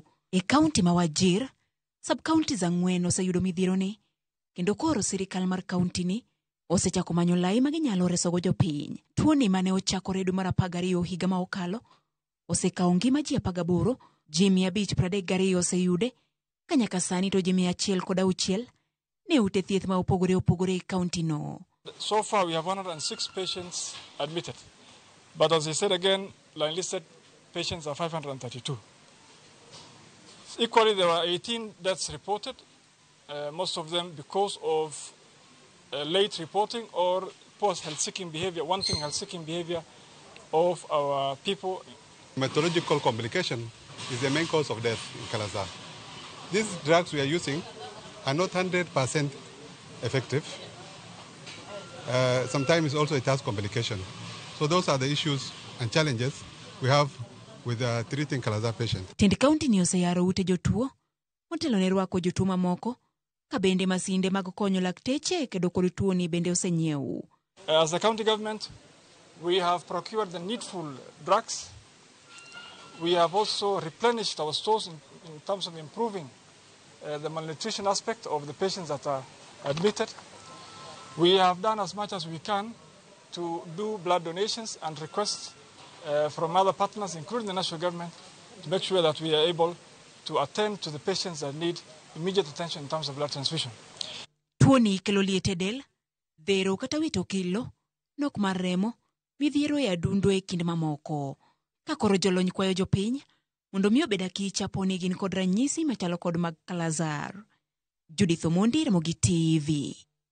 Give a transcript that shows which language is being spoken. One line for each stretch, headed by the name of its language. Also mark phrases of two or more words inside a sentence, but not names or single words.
Luo (Kenya and Tanzania): E kaunti ma Wajir, sub-county 4 oseyudo midhiero ni, kendo koro sirikal mar kaunti ni osechako manyo lai ma ginyalo resogo jopiny. Tuo ni mane ochakore dwe mar 12 higa ma okalo, osekawo ngima ji 18, ji 532 oseyude, ka nyaka sani to ji 106 ne ute thieth ma opogore e kaunti no.
English: So far, we have 106 patients admitted. But as I said again, line-listed patients are 532. Equally, there were 18 deaths reported, most of them because of late reporting or post-health-seeking behavior, wanting health-seeking behavior of our people. Methodological complication is the main cause of death in Kala-Azar. These drugs we are using are not 100% effective. Sometimes also it has complication. So those are the issues and challenges we have with treating Kala-Azar patients.
Luo (Kenya and Tanzania): Tend county ni oseyaro ute jotuo, motelo ne rwako jotuo mamoko, ka bende masinde mag konyo lakteche kedo kod tuo ni bende osenyiew.
English: As the county government, we have procured the needful drugs. We have also replenished our stores in terms of improving the malnutrition aspect of the patients that are admitted. We have done as much as we can to do blood donations and requests from other partners, including the national government, to make sure that we are able to attend to the patients that need immediate attention in terms of blood transfusion.
Luo (Kenya and Tanzania): Tuoni kelo liete del, dhero kata wito kilo, nok mar remo, midhiero e adundo e kind mamoko. Ka koro jolony kwayo jopiny, mondo miyo beda kicha poni gin kod ranyisi machalo kod mag Kala-Azar. Judith Omondi, Ramogi TV.